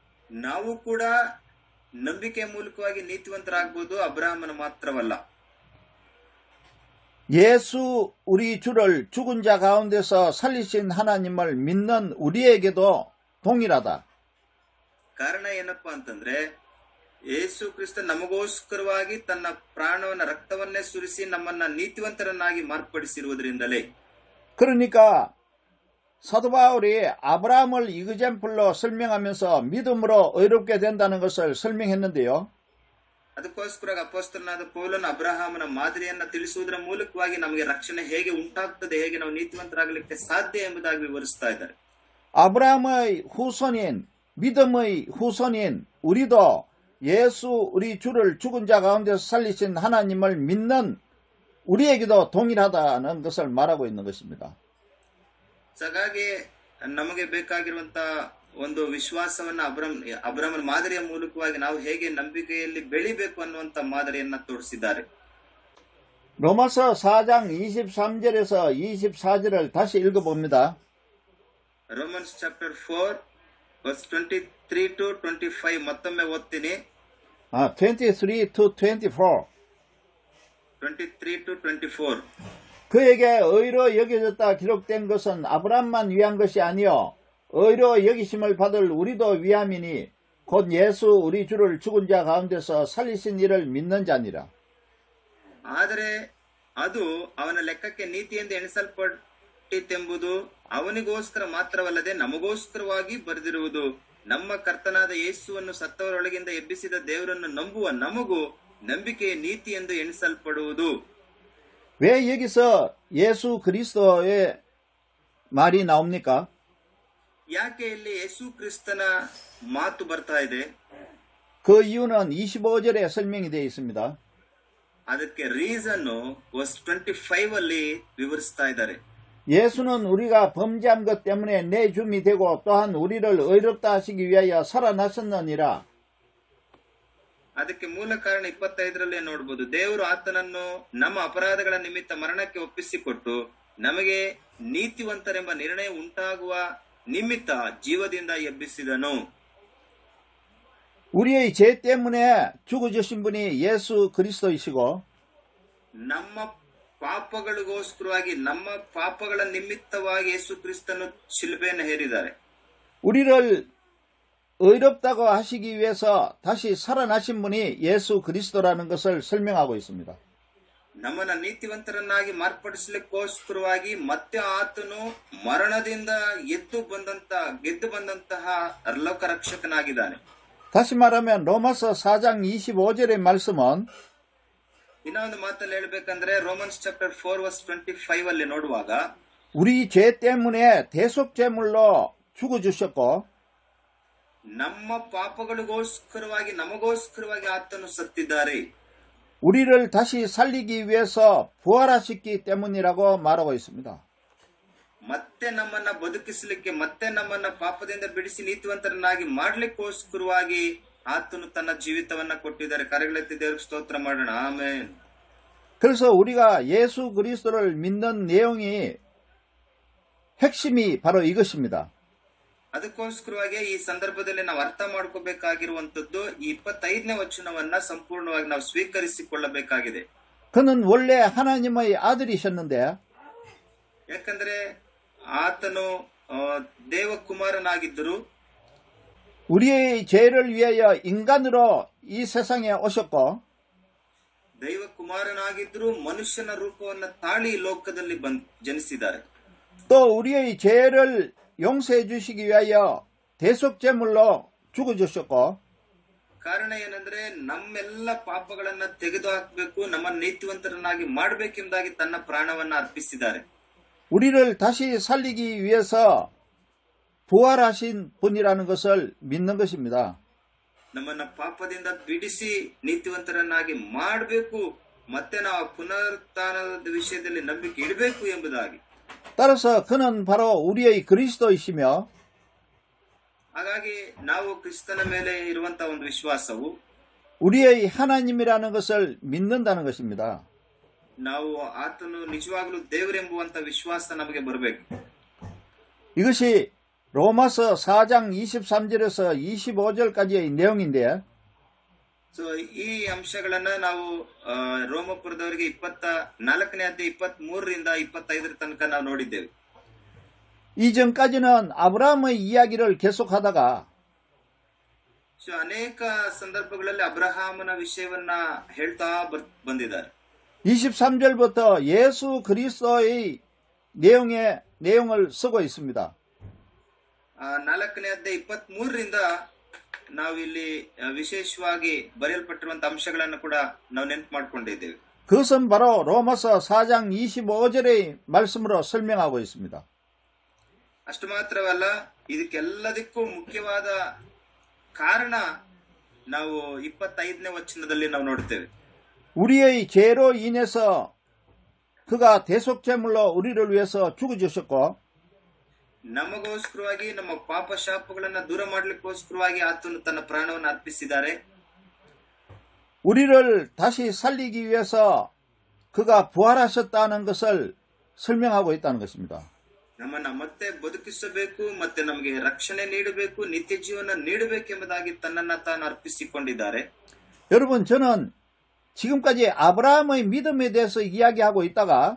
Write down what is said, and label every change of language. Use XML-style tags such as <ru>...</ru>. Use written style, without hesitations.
<kn>ನಾವು ಕೂಡ ನಂಬಿಕೆ ಮೂಲಕವಾಗಿ ನೀತಿವಂತರಾಗಬಹುದು, ಅಬ್ರಹಾಮನ ಮಾತ್ರವಲ್ಲ.</kn> <ko>예수 우리 주를 죽은 자 가운데서 살리신 하나님을 믿는 우리에게도 동일하다.</ko> <kn>ಕಾರಣ ಏನಪ್ಪಾ ಅಂತಂದ್ರೆ ಯೇಸು ಕ್ರಿಸ್ತ ನಮಗೋಸ್ಕರವಾಗಿ ತನ್ನ ಪ್ರಾಣವನ್ನ ರಕ್ತವನ್ನೇ ಸುರಿಸಿ ನಮ್ಮನ್ನ ನೀತಿವಂತರನ್ನಾಗಿ ಮಾರ್ಪಡಿಸಿರುವುದರಿಂದಲೇ.</kn> <ko>그러니까 사도 바울이 아브라함을 이그젠플로 설명하면서 믿음으로 의롭게 된다는 것을 설명했는데요.</ko> <kn>ಅದಕ್ಕೋಸ್ಕರ ಅಪೊಸ್ತಲನಾದ ಪೌಲನು ಅಬ್ರಹಾಮನ ಮಾದರಿಯನ್ನ ತಿಳಿಸುವುದರ ಮೂಲಕವಾಗಿ ನಮಗೆ ರಕ್ಷಣೆ ಹೇಗೆ ಉಂಟಾಗ್ತದೆ, ಹೇಗೆ ನಾವು ನೀತಿವಂತರಾಗಲಿಕ್ಕೆ ಸಾಧ್ಯ ಎಂಬುದಾಗಿ ವಿವರಿಸ್ತಾ ಇದ್ದಾರೆ.</kn> <ko>아브라함의 후손인 믿음의 후손인 우리도 예수 우리 주를 죽은 자 가운데서 살리신 하나님을 믿는 우리에게도 동일하다는 것을 말하고 있는 것입니다.</ko> <kn>ಹಾಗಾಗಿ ನಮಗೆ ಬೇಕಾಗಿರುವಂತಹ ಒಂದು ವಿಶ್ವಾಸವನ್ನ ಅಬ್ರಹಾಮನ ಮಾದರಿಯ ಮೂಲಕವಾಗಿ ನಾವು ಹೇಗೆ ನಂಬಿಕೆಯಲ್ಲಿ ಬೆಳಿಬೇಕು ಅನ್ನುವಂತ ಮಾದರಿಯನ್ನ ತೋರಿಸಿದ್ದಾರೆ.</kn> <ko>로마서 4장 23절에서 24절을 다시 읽어봅니다.</ko> <en>Romans chapter 4 verse 23 to 25</en> <kn>ಮತ್ತೊಮ್ಮೆ ಓದ್ತೀನಿ.</kn> <en>23 to 24. 23 to 24.</en> <ko>그에게 의로 여겨졌다 기록된 것은 아브라함만 위한 것이 아니요 의로 여기심을 받을 우리도 위함이니 곧 예수 우리 주를 죽은 자 가운데서 살리신 이를 믿는 자니라.</ko> <kn>ಆದರೆ ಅದು ಅವನ ಲೆಕ್ಕಕ್ಕೆ ನೀತಿಯಿಂದ ಎಣಿಸಲ್ಪಟ್ಟಿತೆಂಬುದು ಅವನಿಗೋಸ್ಕರ ಮಾತ್ರವಲ್ಲದೆ ನಮಗೋಸ್ಕರವಾಗಿ ಬರೆದಿರುವುದು. ನಮ್ಮ ಕರ್ತನಾದ ಯೇಸುವನ್ನು ಸತ್ತವರೊಳಗಿಂದ ಎಬ್ಬಿಸಿದ ದೇವರನ್ನು ನಂಬುವ ನಮಗೂ ನಂಬಿಕೆಯ ನೀತಿ ಎಂದು ಎಣಿಸಲ್ಪಡುವುದು.</kn> <ko>왜 여기서 예수 그리스도의 말이 나옵니까?</ko> <kn>ಯಾಕೆ ಇಲ್ಲಿ ಯೇಸು ಕ್ರಿಸ್ತನ ಮಾತು ಬರ್ತಾ ಇದೆ?</kn> <ko>그 이유는 25절에 설명이 되어 있습니다.</ko> <kn>ಅದಕ್ಕೆ</kn> <en>reason verse 25</en> <kn>ಅಲ್ಲಿ ವಿವರಿಸ್ತಾ ಇದ್ದಾರೆ.</kn> <ko>예수는 우리가 범죄한 것 때문에 내줌이 되고 또한 우리를 의롭다 하시기 위하여 살아나셨느니라.</ko> <kn>ಅದಕ್ಕೆ ಮೂಲ ಕಾರಣ 25ರಲ್ಲೇ ನೋಡಬಹುದು. ದೇವರು ಆತನನ್ನು ನಮ್ಮ ಅಪರಾಧಗಳ ನಿಮಿತ್ತ ಮರಣಕ್ಕೆ ಒಪ್ಪಿಸಿಕೊಟ್ಟು ನಮಗೆ ನೀತಿವಂತರೆಂಬ ನಿರ್ಣಯ ಉಂಟಾಗುವ ನಿಮಿತ್ತ ಜೀವದಿಂದ ಎಬ್ಬಿಸಿದನು.</kn> <ko>우리의 죄 때문에 죽어주신 분이 예수 그리스도이시고</ko> <kn>ನಮ್ಮ ಪಾಪಗಳಿಗೋಸ್ಕರವಾಗಿ ನಮ್ಮ ಪಾಪಗಳ ನಿಮಿತ್ತವಾಗಿ ಯೇಸು ಕ್ರಿಸ್ತನು ಶಿಲುಬೆಯನ್ನು ಹೇರಿದ್ದಾರೆ.</kn> <ko>우리를 의롭다고 하시기 위해서 다시 살아나신 분이 예수 그리스도라는 것을 설명하고 있습니다.</ko> <kn>ನಮ್ಮನ್ನ ನೀತಿವಂತರನ್ನಾಗಿ ಮಾರ್ಪಡಿಸಲಿಕ್ಕೋಸ್ಕರವಾಗಿ ಮತ್ತೆ ಆತನು ಮರಣದಿಂದ ಗೆದ್ದು ಬಂದಂತಹ ಲೋಕರಕ್ಷಕನಾಗಿದ್ದಾನೆ.</kn> <ko>다시 말하면 로마서 4장 25절의 말씀은</ko> <kn>ಇನ್ನೊಂದು ಮಾತಲ್ಲಿ ಹೇಳ್ಬೇಕಂದ್ರೆ</kn> <en>Romans chapter 4 verse 25</en> <kn>ಅಲ್ಲಿ ನೋಡುವಾಗ</kn> <ko>우리 죄 때문에 대속제물로 죽어주셨고</ko> <kn>ನಮ್ಮ ಪಾಪಗಳಿಗೋಸ್ಕರವಾಗಿ ನಮಗೋಸ್ಕರವಾಗಿ ಆತನು ಸತ್ತಿದ್ದಾರೆ.</kn> <ko>우리를 다시 살리기 위해서 부활하셨기 때문이라고 말하고 있습니다.</ko> <kn>ಮತ್ತೆ ನಮ್ಮನ್ನ ಬದುಕಿಸಲಿಕ್ಕೆ ಮತ್ತೆ ನಮ್ಮನ್ನ ಪಾಪದಿಂದ ಬಿಡಿಸಿ ನೀತಿವಂತರನ್ನಾಗಿ ಮಾಡ್ಲಿಕ್ಕೋಸ್ಕರವಾಗಿ ಆತನು ತನ್ನ ಜೀವಿತವನ್ನ ಕೊಟ್ಟಿದ್ದಾರೆ. ಕರೆಗಳೆತ್ತಿ ದೇವರಿಗೆ ಸ್ತೋತ್ರ ಮಾಡೋಣ. ಆಮೆನ್.</kn> <ko>그래서 우리가 예수 그리스도를 믿는 내용이 핵심이 바로 이것입니다.</ko> <kn>ಅದಕ್ಕೋಸ್ಕರವಾಗಿ ಈ ಸಂದರ್ಭದಲ್ಲಿ ನಾವು ಅರ್ಥ ಮಾಡ್ಕೋಬೇಕಾಗಿರುವಂತದ್ದು ಈ 25ನೇ ವಚನವನ್ನ ಸಂಪೂರ್ಣವಾಗಿ ನಾವು ಸ್ವೀಕರಿಸಿಕೊಳ್ಳಬೇಕಾಗಿದೆ.</kn> <ko>그는 원래 하나님의 아들이셨는데</ko> <kn>ಯಾಕಂದ್ರೆ ಆತನು ದೇವಕುಮಾರನಾಗಿದ್ದರು.</kn> <ko>우리의 죄를 위하여 인간으로 이 세상에 오셨고</ko> <kn>ದೈವ ಕುಮಾರನಾಗಿದ್ರು ಮನುಷ್ಯನ ರೂಪವನ್ನು ತಾಳಿ ಈ ಲೋಕದಲ್ಲಿ ಜನಿಸಿದ್ದಾರೆ.</kn> <ko>또 우리의 죄를 용서해 주시기 위하여 대속제물로 죽어주셨고</ko> <kn>ಕಾರಣ ಏನಂದ್ರೆ ನಮ್ಮೆಲ್ಲ ಪಾಪಗಳನ್ನ ತೆಗೆದು ಹಾಕಬೇಕು, ನಮ್ಮ ನೀತಿವಂತರನ್ನಾಗಿ ಮಾಡಬೇಕೆಂಬುದಾಗಿ ತನ್ನ ಪ್ರಾಣವನ್ನ ಅರ್ಪಿಸಿದ್ದಾರೆ.</kn> <ko>우리를 다시 살리기 위해서 부활하신 분이라는 것을 믿는 것입니다.</ko> <kn>ನಮ್ಮನ್ನ ಪಾಪದಿಂದ ಬಿಡಿಸಿ ನೀತಿವಂತರನ್ನಾಗಿ ಮಾಡಬೇಕು, ಮತ್ತೆ ನಾವು ಪುನರುತ್ಥಾನದ ವಿಷಯದಲ್ಲಿ ನಂಬಿಕೆ ಇಡಬೇಕು ಎಂಬುದಾಗಿ.</kn> <ko>따라서 그는 바로 우리의 그리스도이시며</ko> <kn>ಹಾಗಾಗಿ ನಾವು ಕ್ರಿಸ್ತನ ಮೇಲೆ ಇರುವಂತಹ ಒಂದು ವಿಶ್ವಾಸವು</kn> <ko>우리의 하나님이라는 것을 믿는다는 것입니다.</ko> <kn>ನಾವು ಆತನು ನಿಜವಾಗ್ಲೂ ದೇವರೆಂಬುವಂತ ವಿಶ್ವಾಸ ನಮಗೆ ಬರಬೇಕು.</kn> <ko>이것이 로마서 4장 23절에서 25절까지의 내용인데</ko> <kn>ಸೊ ಈ ಅಂಶಗಳನ್ನ ನಾವು ರೋಮಪುರದವರಿಗೆ 24ನೇ ಅಧ್ಯಾಯ 23ರಿಂದ 25ರ ತನಕ ನಾವು ನೋಡಿದ್ದೇವೆ.</kn> <ko>이전까지는 아브라함의 이야기를 계속하다가</ko> <kn>ಸೊ ಅನೇಕ ಸಂದರ್ಭಗಳಲ್ಲಿ ಅಬ್ರಹಾಮನ ವಿಷಯವನ್ನ ಹೇಳ್ತಾ ಬಂದಿದ್ದಾರೆ.</kn> <ko>23절부터 예수 그리스도의 내용을 쓰고 있습니다.</ko> <kn>4ನೇ ಅಧ್ಯಾಯ 23ರಿಂದ ನಾವಿಲ್ಲಿ ವಿಶೇಷವಾಗಿ ಬರೆಯಲ್ಪಟ್ಟಿರುವಂತಹ ಅಂಶಗಳನ್ನು ಕೂಡ ನಾವು ನೆನಪು ಮಾಡಿಕೊಂಡಿದ್ದೇವೆ.</kn> <ko>그것은 바로 로마서 4장 25절의 말씀으로 설명하고 있습니다.</ko> <kn>ಅಷ್ಟು ಮಾತ್ರವಲ್ಲ, ಇದಕ್ಕೆಲ್ಲದಕ್ಕೂ ಮುಖ್ಯವಾದ ಕಾರಣ ನಾವು 25ನೇ ವಚನದಲ್ಲಿ ನಾವು ನೋಡ್ತೇವೆ.</kn> <ko>우리의 죄로 인해서 그가 대속제물로 우리를 위해서 죽어주셨고</ko> <kn>ನಮಗೋಸ್ಕರವಾಗಿ ನಮ್ಮ ಪಾಪ ಶಾಪಗಳನ್ನ ದೂರ ಮಾಡ್ಲಿಕ್ಕೋಸ್ಕರವಾಗಿ ಆತನು ತನ್ನ ಪ್ರಾಣವನ್ನು ಅರ್ಪಿಸಿದ್ದಾರೆ.</kn> <ko>우리를 다시 살리기 위해서 그가 부활하셨다는 것을 설명하고 있다는 것입니다.</ko> <kn>ನಮ್ಮನ್ನ ಮತ್ತೆ ಬದುಕಿಸಬೇಕು, ಮತ್ತೆ ನಮಗೆ ರಕ್ಷಣೆ ನೀಡಬೇಕು, ನಿತ್ಯ ಜೀವನ ನೀಡಬೇಕೆಂಬುದಾಗಿ ತನ್ನನ್ನ ತಾನು ಅರ್ಪಿಸಿಕೊಂಡಿದ್ದಾರೆ.</kn> <ko>여러분, 저는 지금까지 아브라함의 믿음에 대해서 이야기하고 있다가</ko>